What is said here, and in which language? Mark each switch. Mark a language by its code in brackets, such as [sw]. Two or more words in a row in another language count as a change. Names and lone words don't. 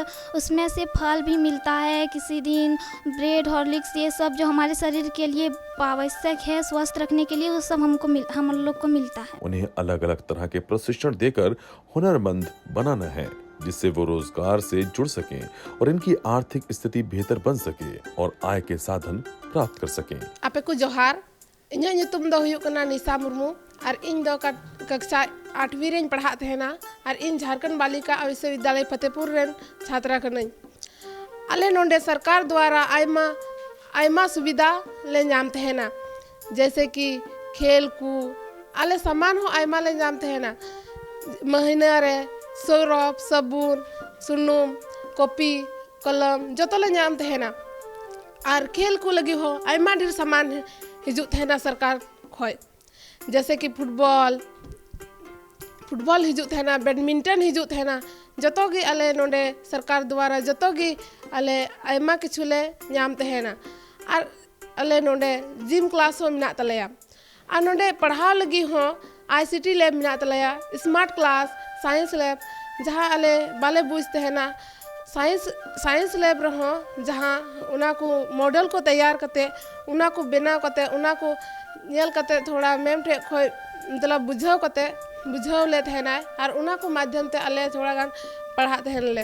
[hi] उसमें से फल भी मिलता है, किसी दिन ब्रेड, हॉर्लिक्स, ये सब जो हमारे शरीर के लिए आवश्यक है स्वस्थ रखने के लिए, वो सब हम लोग को मिलता है। उन्हें अलग अलग तरह के प्रशिक्षण देकर हुनरमंद बनाना है, जिससे वो रोजगार से जुड़ सकें और इनकी आर्थिक स्थिति बेहतर बन सके और आय के साधन प्राप्त कर सकें। [sat] आपे को जोहार, इन्हें ᱧᱩᱛᱩᱢ ᱫᱚ ᱦᱩᱭᱩᱜ ᱠᱟᱱᱟ निशा मुर्मू और इन दो कक्षा 8वीं रें पढ़ा तहना और इन झारखंड बालिका विश्वविद्यालय फतेहपुर रें छात्रा कनाई। अले नोंडे सरकार द्वारा आयमा सुविधा ले नाम तहना, [hi] जैसे कि [sat] खेल को अले सामान हो आयमा ले नाम तहना। महीना रे सरफ, साबुन, सुनुम, कॉपी, कलम जो ले नाम तहना। और खेल को लगी हो आयमा ढेर सामान हिजू तहना सरकार खोय, [hi] जैसे कि [sat] फुटबॉल हिजू तहना, बैडमिंटन हिजू तहना। जतो गी अले नोंडे सरकार द्वारा जतो गी अले आयमा किछुले नाम तहना। और अले नोंडे [en] gym class [sat] हो मिना तलेया और नोंडे पढ़ाव लगी हो [en] ICT lab [sat] मिना तलेया, [en] smart class, science lab, [sat] जहाँ अले बाले बुझ तहना [en] science lab [sat] रहो, जहाँ उना को मॉडल को तैयार करते उना को बनाव करते उना को नेल करते थोड़ा मैम ठे खोय मतलब बुझाव करते बुझाव ले तहना और उना को माध्यम ते अले थोड़ा गान पढ़ा तहन ले।